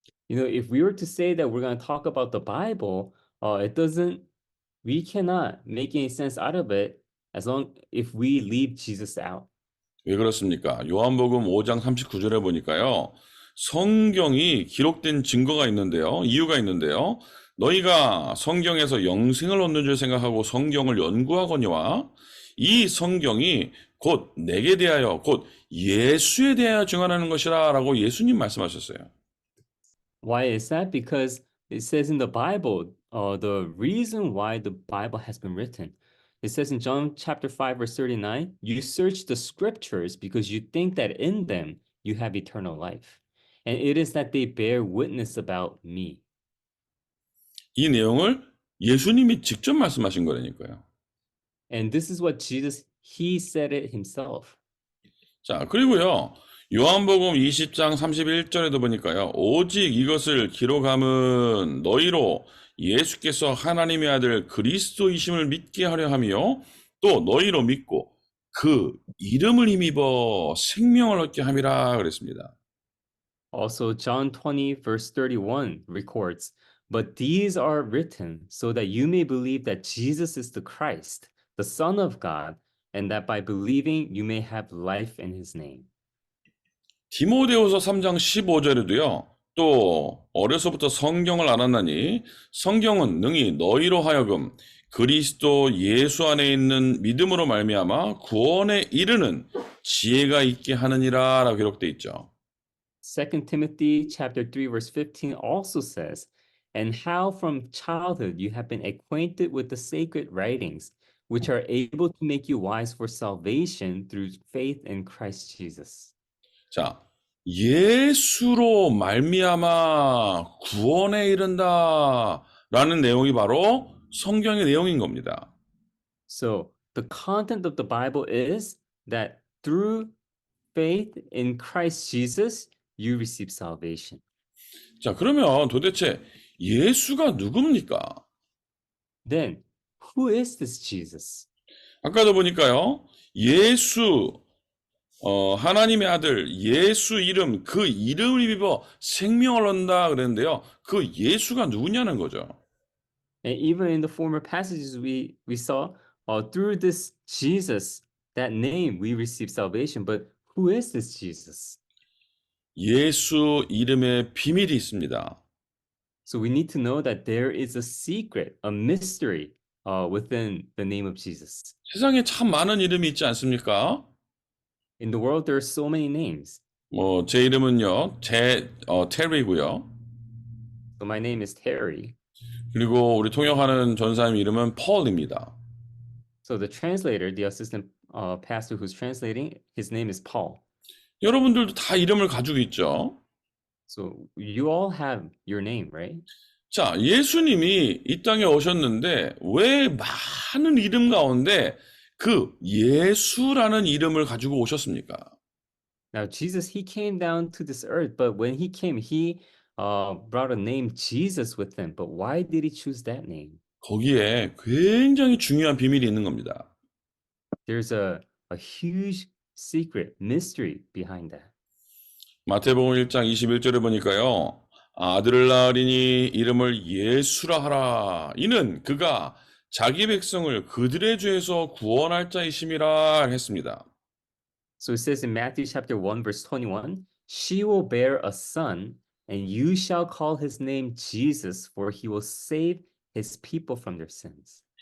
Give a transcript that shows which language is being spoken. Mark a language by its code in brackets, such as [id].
[en] If we were to say that we're going to talk about the Bible, we cannot make any sense out of it if we leave Jesus out. [ko] 왜 그렇습니까? 요한복음 5장 39절에 보니까요, 성경이 기록된 증거가 있는데요, 이유가 있는데요, 너희가 성경에서 영생을 얻는 줄 생각하고 성경을 연구하거니와 이 성경이 곧 내게 대하여 곧 예수에 대하여 증언하는 것이라 라고 예수님 말씀하셨어요. [en] Why is that? Because it says in the Bible, the reason why the Bible has been written. It says in John chapter 5, verse 39, you search the scriptures because you think that in them you have eternal life. And it is that they bear witness about me. [ko] 이 내용을 예수님이 직접 말씀하신 거라니까요. [en] And this is what Jesus, he said it himself. [ko] 자, 그리고요. 요한복음 20장 31절에도 보니까요. 오직 이것을 기록함은 너희로 예수께서 하나님의 아들 그리스도이심을 믿게 하려 하며 또 너희로 믿고 그 이름을 힘입어 생명을 얻게 함이라 그랬습니다. [en] Also, John 20, verse 31 records, "But these are written so that you may believe that Jesus is the Christ, the Son of God, and that by believing you may have life in his name." [ko] 디모데후서 3장 15절에도요. 또 어려서부터 성경을 알았나니 성경은 능히 너희로 하여금 그리스도 예수 안에 있는 믿음으로 말미암아 구원에 이르는 지혜가 있게 하느니라라고 기록돼 있죠. [en] 2 Timothy chapter 3 verse 15 also says, "And how from childhood you have been acquainted with the sacred writings, which are able to make you wise for salvation through faith in Christ Jesus." [ko] 자, 예수로 말미암아 구원에 이른다라는 내용이 바로 성경의 내용인 겁니다. [en] So the content of the Bible is that through faith in Christ Jesus, you receive salvation. [ko] 자, 그러면 도대체 예수가 누굽니까? [en] Then, who is this Jesus? [ko] 아까도 보니까요, 예수, 하나님의 아들, 예수 이름, 그 이름을 입어 생명을 얻는다 그랬는데요. 그 예수가 누구냐는 거죠. [en] And even in the former passages we saw, through this Jesus, that name, we receive salvation. But who is this Jesus? [ko] 예수 이름에 비밀이 있습니다. [en] So we need to know that there is a secret, a mystery within the name of Jesus. [ko] 세상에 참 많은 이름이 있지 않습니까? [en] In the world, there are so many names. [ko] 제 이름은요, 테리고요. [en] So my name is Terry. [ko] 그리고 우리 통역하는 전사님 이름은 폴입니다. [en] So the translator, the assistant pastor who's translating, his name is Paul. [ko] 여러분들도 다 이름을 가지고 있죠. [en] So you all have your name, right? [ko] 자, 예수님이 이 땅에 오셨는데 왜 많은 이름 가운데 그 예수라는 이름을 가지고 오셨습니까? [en] Now Jesus, he came down to this earth, but when he came, he brought a name Jesus with him. But why did he choose that name? [ko] 거기에 굉장히 중요한 비밀이 있는 겁니다. [en] There's a huge secret, mystery behind that. [ko] 마태복음 1장 21절에 보니까요. 아들을 낳으리니 이름을 예수라 하라. 이는 그가 자기 백성을 그들의 죄에서 구원할 자이심이라 했습니다. [en] So it says in Matthew chapter 1 verse 21, "She will bear a son, and you shall call his name Jesus, for he will save his people from their sins."